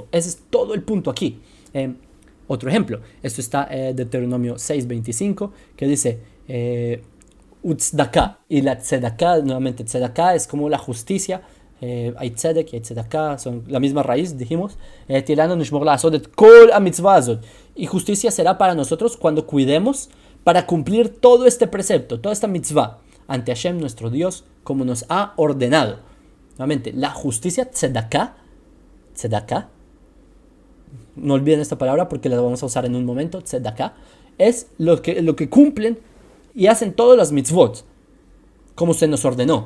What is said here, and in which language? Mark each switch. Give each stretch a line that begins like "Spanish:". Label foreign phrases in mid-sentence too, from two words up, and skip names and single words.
Spanish: Ese es todo el punto aquí. Otro ejemplo, esto está de Deuteronomio 6:25, que dice Utzedakah, y la tzedakah, nuevamente tzedakah es como la justicia, hay tzedek y hay tzedakah, son la misma raíz, dijimos,
Hebrew: תהיה לנו נשמר לעשות את כל המצוה הזאת,
Spanish: y justicia será para nosotros cuando cuidemos para cumplir todo este precepto, toda esta mitzvah, ante Hashem nuestro Dios, como nos ha ordenado. Nuevamente, la justicia tzedakah, no olviden esta palabra porque la vamos a usar en un momento, tzedakah, es lo que cumplen y hacen todas las mitzvot, como se nos ordenó.